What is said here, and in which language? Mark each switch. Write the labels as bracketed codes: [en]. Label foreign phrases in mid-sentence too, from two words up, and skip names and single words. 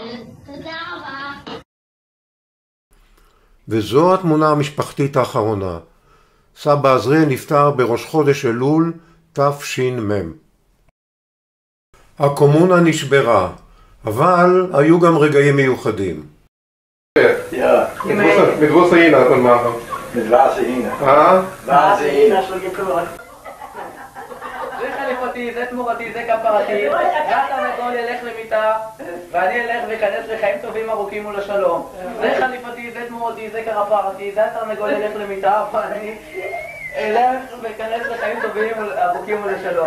[he] תודה רבה. וזו התמונה המשפחתית האחרונה. סבא עזריאל נפטר בראש חודש אלול תש"מ. הקומונה נשברה, אבל היו גם רגעים מיוחדים. [de] Ja, mit großer Hina kann man machen. mit weißer Hina. [he] ואז הנה של גיפור. זה חליפתי, זה תמורתי, זה כפרתי, והתרנגול ילך למיטה, ואני אלך וכנס לחיים טובים ארוכים ולשלום. זה חליפתי, זה תמורתי, זה כפרתי, זה התרנגול ילך למיטה, ואני אלך וכנס לחיים טובים ארוכים ולשלום.